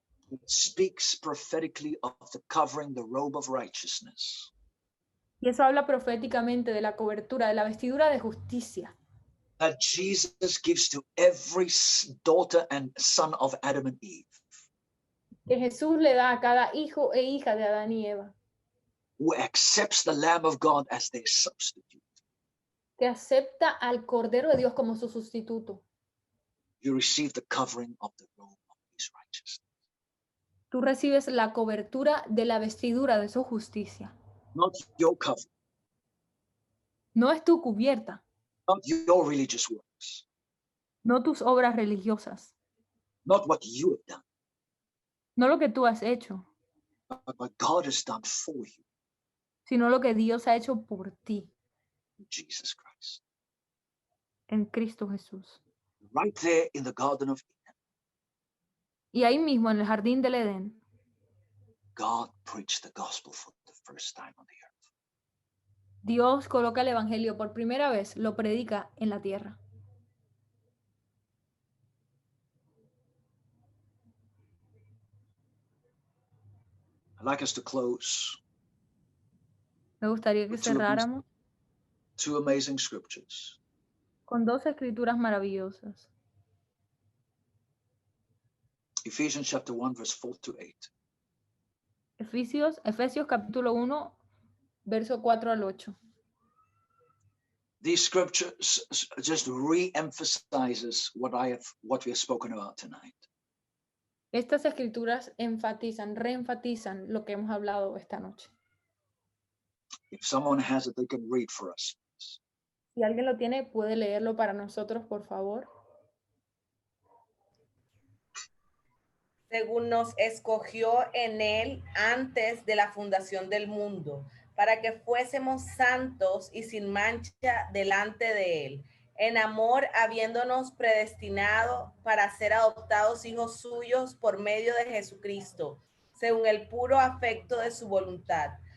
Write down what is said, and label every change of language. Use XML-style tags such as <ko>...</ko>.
<en>It speaks prophetically of the covering, the robe of righteousness.</en> <es>Y eso habla proféticamente de la cobertura, de la vestidura de justicia,</es> <en>That Jesus gives to every daughter and son of Adam and Eve,</en> <es>que Jesús le da a cada hijo e hija de Adán y Eva,</es> <en>who accepts the Lamb of God as their substitute.</en> <es>que acepta al Cordero de Dios como su sustituto.</es> <en>You receive the covering of the robe of his righteousness.</en> <es>Tú recibes la cobertura de la vestidura de su justicia.</es> <en>Not your covering,</en> <es>No es tu cubierta,</es> <en>not your religious works,</en> <es>no tus obras religiosas,</es> <en>not what you have done,</en> <es>no lo que tú has hecho,</es> <en>but what God has done for you</en> <es>sino lo que Dios ha hecho por ti</es> <en>in Jesus Christ.</en> <es>en Cristo Jesús.</es> <en>Right there in the Garden of Eden,</en> <es>Y ahí mismo en el jardín del Edén,</es> <en>God preached the gospel for the first time on the earth.</en> <es>Dios coloca el evangelio por primera vez, lo predica en la tierra.</es> <en>I'd like us to close</en> <es>Me gustaría que</es> <en>With two of these-</en> <es>cerráramos</es> <en>two amazing scriptures.</en> <es>con dos escrituras maravillosas.</es> <en>Ephesians chapter 1, verse 4 to 8.</en> <es>Efesios capítulo 1, verso 4 al 8.</es> <en>These scriptures just re-emphasizes what we have spoken about tonight.</en> <es>Estas escrituras reenfatizan lo que hemos hablado esta noche.</es> <en>If someone has it, they can read for us.</en> <es>Si alguien lo tiene, puede leerlo para nosotros, por favor. Según nos escogió en él antes de la fundación del mundo, para que fuésemos santos y sin mancha delante de él, en amor habiéndonos predestinado para ser adoptados hijos suyos por medio de Jesucristo, según el puro afecto de su voluntad,</es>